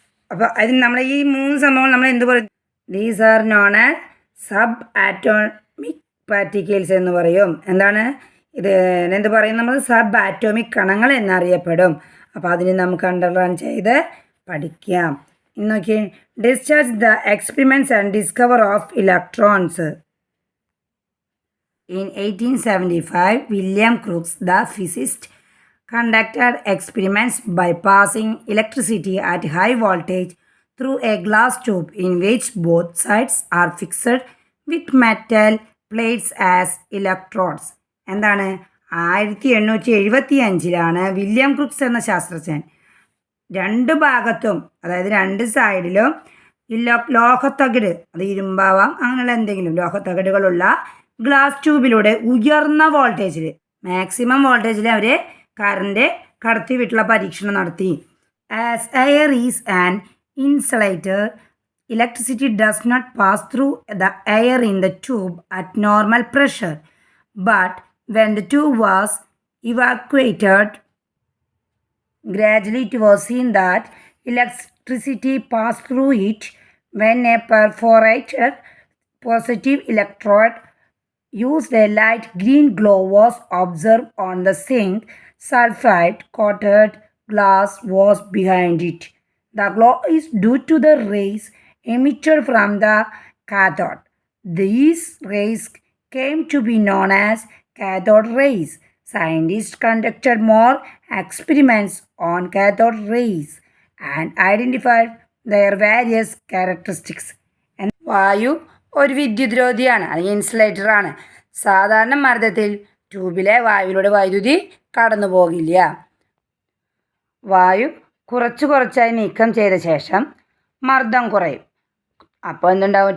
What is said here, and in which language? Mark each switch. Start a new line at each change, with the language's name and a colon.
Malayalam: അപ്പോൾ അതിന് നമ്മൾ ഈ 3 സംഭവങ്ങൾ നമ്മൾ എന്ത് പറയും?
English: these are known as subatomic particles
Malayalam: എന്ന് പറയും. എന്താണ് ഇത്? എന്ത് പറയും നമ്മൾ? സബ് ആറ്റോമിക് കണങ്ങൾ എന്നറിയപ്പെടും. അപ്പോൾ അതിന് നമുക്ക് അണ്ടർലൈൻ ചെയ്ത് പഠിക്കാം. ഇന്ന് നോക്കി.
English: Discharge the experiments and discover of electrons. In 1875, William Crookes, the physicist, conducted experiments by passing electricity at high voltage through a glass tube in which both sides are fixed with metal plates as electrodes.
Malayalam: എന്താണ്? 1875 William Crookes എന്ന ശാസ്ത്രജ്ഞൻ 2 ഭാഗത്തും, അതായത് 2 സൈഡിലും ലോഹത്തകിട്, അത് ഇരുമ്പാവാം, അങ്ങനെയുള്ള എന്തെങ്കിലും ലോഹത്തകിടുകളുള്ള glass ട്യൂബിലൂടെ ഉയർന്ന വോൾട്ടേജിൽ, മാക്സിമം വോൾട്ടേജിൽ അവർ കറണ്ട് കടത്തി വിട്ടുള്ള പരീക്ഷണം നടത്തി.
English: As air is an insulator, electricity does not pass through the air in the tube at normal pressure. But when the tube was evacuated, gradually it was seen that electricity passed through it when a perforated positive electrode used a light green glow was observed on the zinc sulfide coated glass was behind it. The glow is due to the rays emitted from the cathode. These rays came to be known as cathode rays. Scientists conducted more experiments on cathode rays and identified their various characteristics.
Malayalam: വായു ഒരു വിദ്യുദ്രോധിയാണ്, അല്ലെങ്കിൽ ഇൻസുലേറ്ററാണ്. സാധാരണ മർദ്ദത്തിൽ ട്യൂബിലെ വായുവിലൂടെ വൈദ്യുതി കടന്നു പോകില്ല. വായു കുറച്ചായി നീക്കം ചെയ്ത ശേഷം മർദ്ദം കുറയും. അപ്പോൾ എന്തുണ്ടാവും?